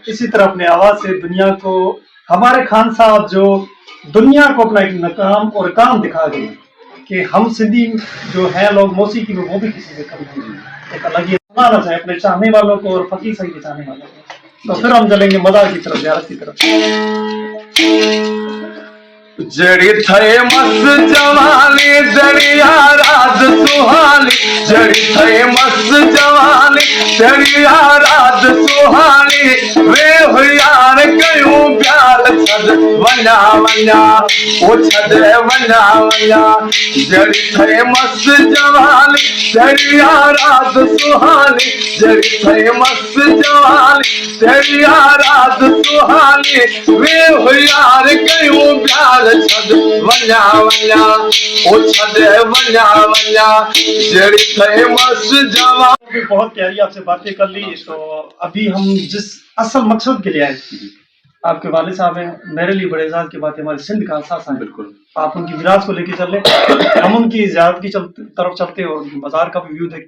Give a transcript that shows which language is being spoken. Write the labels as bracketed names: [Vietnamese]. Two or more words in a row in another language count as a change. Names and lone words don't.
[Urdu] اسی طرح اپنے آواز سے دنیا کو، ہمارے خان صاحب جو دنیا کو اپنا ایک نکام اور کام دکھا گئے کہ ہم سندھی جو ہے لوگ موسیقی میں وہ بھی کسی سے کم نہیں، ایک الگ ہی بنانا چاہے اپنے چاہنے والوں کو اور فقیر سہی کے چاہنے والوں کو. تو پھر ہم چلیں گے مزار کی طرف، زیارت کی طرف. [Saraiki] جڑی تھے مست جوانی دریا رات سہانی جڑی تھے مست جوانی دریا رات سہانی وے ہو یار کیوں پیار چھڈ ونا ونا او چھڈ ونا ونا جڑی تھے مست جوانی دریا رات سہانی جڑی تھے مست جوانی دریا رات سہانی وے ہو یار کیوں پیار چھڈ ونا ونا او چھڈ ونا ونا جڑی تھے مست جوان. [Urdu] بہت پیاری آپ سے باتیں کر لیں۔ تو ابھی ہم جس اصل مقصد کے لیے آئے، آپ کے والد صاحب ہیں، میرے لیے بڑے اعزاز کی بات ہے، ہمارے سندھ کا احساس ہے. بالکل آپ ان کی وراثت کو لے کے چل رہے، ہم ان کی زیارت کی طرف چلتے اور ان کی مزار کا بھی ویو دیکھتے.